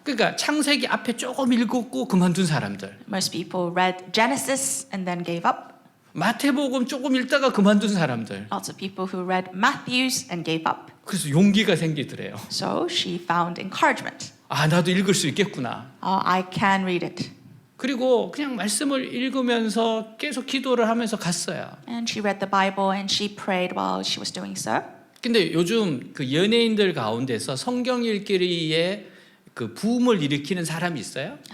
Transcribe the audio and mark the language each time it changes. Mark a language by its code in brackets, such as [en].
[ko] 그러니까 창세기 앞에 조금 읽었고 그만둔 사람들. [en] Most people read Genesis and then gave up. [ko] 마태복음 조금 읽다가 그만둔 사람들. [en] Lots of people who read Matthews and gave up. [ko] 그래서 용기가 생기더래요. [en] So she found encouragement. [ko] 나도 읽을 수 있겠구나. [en] I can read it. [ko] 그리고 그냥 말씀을 읽으면서 계속 기도를 하면서 갔어요. [en] And she read the Bible and she prayed while she was doing so. [ko] 근데 요즘 그 연예인들 가운데서 성경 읽기에 그 붐을 일으키는 사람이 있어요?